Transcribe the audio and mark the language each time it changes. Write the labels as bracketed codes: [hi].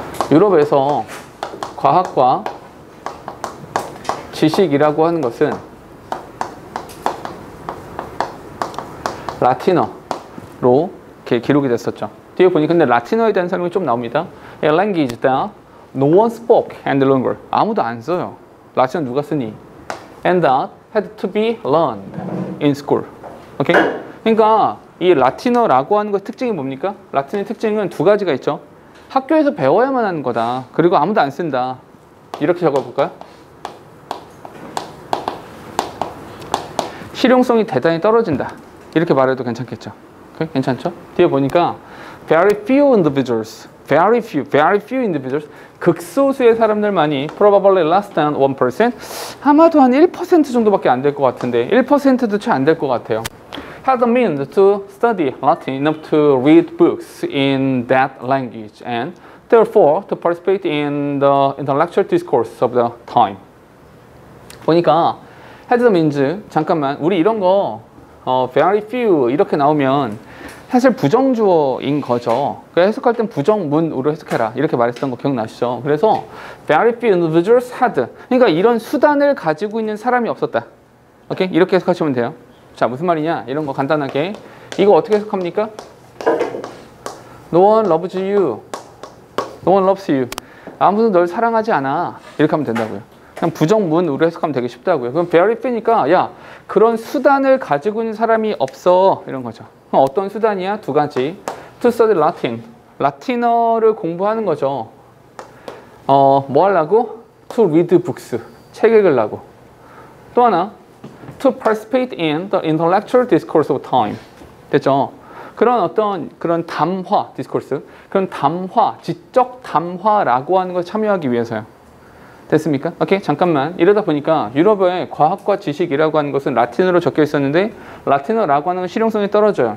[ko] 유럽에서 과학과 지식이라고 하는 것은 라틴어로 이렇게 기록이 됐었죠. 뒤에 보니까 근데 라틴어에 대한 설명이 좀 나옵니다. [en] A language that no one spoke any longer. [ko] 아무도 안 써요. 라틴어 누가 쓰니? [en] And that had to be learned in school. [ko] 오케이? 그러니까 이 라틴어라고 하는 것 특징이 뭡니까? 라틴어의 특징은 두 가지가 있죠. 학교에서 배워야만 하는 거다. 그리고 아무도 안 쓴다. 이렇게 적어볼까요? 실용성이 대단히 떨어진다. 이렇게 말해도 괜찮겠죠? 오케이? 괜찮죠? 뒤에 보니까 [en] very few individuals, very few individuals, [ko] 극소수의 사람들만이 [en] probably less than 1%, [ko] 아마도 한 1% 정도밖에 안 될 것 같은데 1%도 채 안 될 것 같아요. [en] had the means to study Latin enough to read books in that language and therefore to participate in the intellectual discourse of the time. [ko] 보니까 [en] had the means, [ko] 잠깐만, 우리 이런 거 very few 이렇게 나오면 사실 부정주어인 거죠. 그래서 해석할 땐 부정문으로 해석해라 이렇게 말했던 거 기억나시죠? 그래서 [en] very few individuals had, [ko] 그러니까 이런 수단을 가지고 있는 사람이 없었다. 오케이? 이렇게 해석하시면 돼요. 자, 무슨 말이냐? 이런 거 간단하게 이거 어떻게 해석합니까? [en] No one loves you. No one loves you. [ko] 아무도 널 사랑하지 않아. 이렇게 하면 된다고요. 그냥 부정문으로 해석하면 되게 쉽다고요. 그럼 very few니까 야, 그런 수단을 가지고 있는 사람이 없어. 이런 거죠. 그럼 어떤 수단이야? 두 가지. [en] To study Latin. [ko] 라틴어를 공부하는 거죠. 뭐 하려고? [en] To read books. [ko] 책 읽으려고. 또 하나. [en] To participate in the intellectual discourse of time. [ko] 됐죠? 그런 담화, discourse. 그런 담화, 지적 담화라고 하는 걸 참여하기 위해서요. 됐습니까? 오케이, 잠깐만. 이러다 보니까 유럽의 과학과 지식이라고 하는 것은 라틴어로 적혀 있었는데 라틴어라고 하는 건 실용성이 떨어져요.